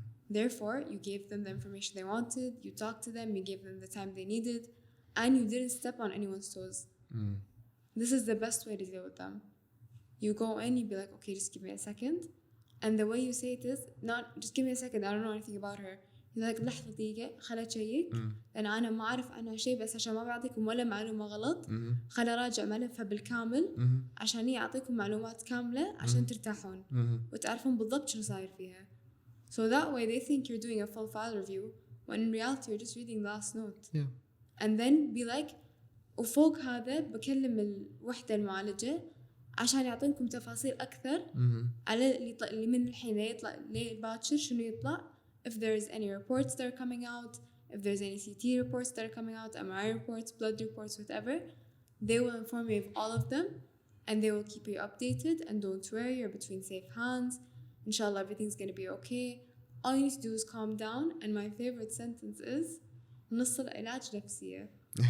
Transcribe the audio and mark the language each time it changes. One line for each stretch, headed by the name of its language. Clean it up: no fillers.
English: Therefore, you gave them the information they wanted, you talked to them, you gave them the time they needed, and you didn't step on anyone's toes. This is the best way to deal with them. You go in, you be like, okay, just give me a second. And the way you say it is, not just give me a second, I don't know anything about her. You're like,
Arabic: لحظة دقيقة خليني أشيك لأن أنا ما أعرف عنها شيء بس عشان ما بعطيكم ولا معلومة غلط خليني أراجع ملفها بالكامل عشان يعطيكم معلومات كاملة عشان ترتاحون وتعرفون بالضبط شو صاير فيها.
English: So that way they think you're doing a full file review when in reality you're just reading the last note. Yeah. And then be like
Arabic: وفوق هذا بكلم الوحدة المعالجة عشان يعطينكم تفاصيل أكثر على اللي من الحين يطلع لباكر شنو يطلع.
English: If there's any reports that are coming out, if there's any CT reports that are coming out, MRI reports, blood reports, whatever, they will inform you of all of them and they will keep you updated. And don't worry, you're between safe hands. Inshallah, everything's gonna be okay. All you need to do is calm down. And my favorite sentence is
Arabic: نص العلاج نفسية.